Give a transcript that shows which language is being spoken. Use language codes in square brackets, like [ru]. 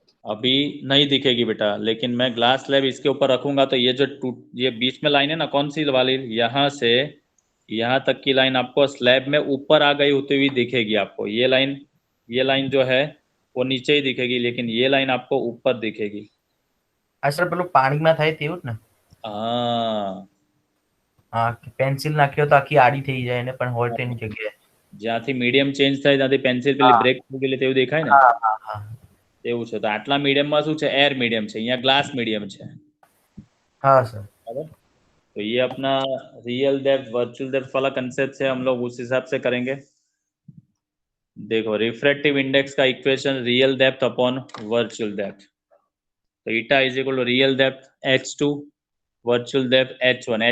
[hi] अभी नहीं दिखेगी बेटा, लेकिन मैं ग्लास स्लैब इसके ऊपर रखूंगा तो ये जो ये बीच में लाइन है ना, कौन सी वाली, यहाँ से यहाँ तक की लाइन आपको स्लैब में ऊपर आ गई होती हुई दिखेगी आपको। ये लाइन जो है वो नीचे ही दिखेगी, लेकिन ये लाइन आपको ऊपर दिखेगी। [gu] सर પેલું પાણીમાં થાય તેવું જ ને? [hi] हाँ, [gu] હા, પેન્સિલ નાખ્યો તો આખી આડી થઈ જાય ને, પણ હોય તેની જગ્યાએ જ્યાંથી મીડિયમ ચેન્જ થાય ત્યાંથી પેન્સિલ પેલી બ્રેક થઈ ગયેલી તેવું દેખાય ને, હા હા હા તેવું છે। તો આટલા મીડિયમમાં શું છે, એર मीडियम છે, અહીંયા ગ્લાસ मीडियम છે, હા સર। [hi] बराबर। तो ये अपना रियल डेप्थ वर्चुअल डेप्थ वाला कंसेप्ट है, हम लोग उस हिसाब से करेंगे। देखो रिफ्रैक्टिव इंडेक्स का equation real depth upon virtual depth, तो eta is equal to real depth h2 virtual depth h1।